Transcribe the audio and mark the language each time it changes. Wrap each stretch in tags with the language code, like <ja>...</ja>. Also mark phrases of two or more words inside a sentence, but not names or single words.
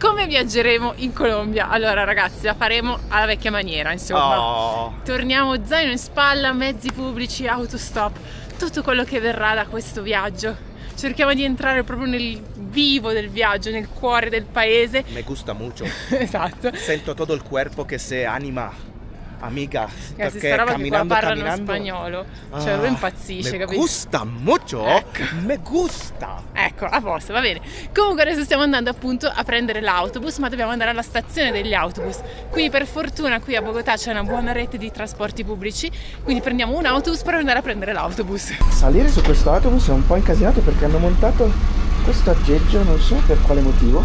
<it>Come viaggeremo in Colombia? Allora ragazzi, la faremo alla vecchia maniera, insomma. Torniamo zaino in spalla, mezzi pubblici, autostop, tutto quello che verrà da questo viaggio. Cerchiamo di entrare proprio nel vivo del viaggio, nel cuore del paese.</it> <es>Me gusta mucho.</es> <it>Esatto. Sento</it> <es>todo el cuerpo</es> <it>che se anima. Amica, perché sta roba che qua parlano spagnolo, cioè lui impazzisce,</it> <es>me</es> <it>capito?</it> <es>Gusta mucho, ecco. Me gusta.</es> <it>Ecco, a posto, va bene. Comunque adesso stiamo andando appunto a prendere l'autobus, ma dobbiamo andare alla stazione degli autobus. Quindi per fortuna qui a Bogotà c'è una buona rete di trasporti pubblici, quindi prendiamo un autobus per andare a prendere l'autobus. Salire su questo autobus è un po' incasinato perché hanno montato questo aggeggio, non so per quale motivo.</it>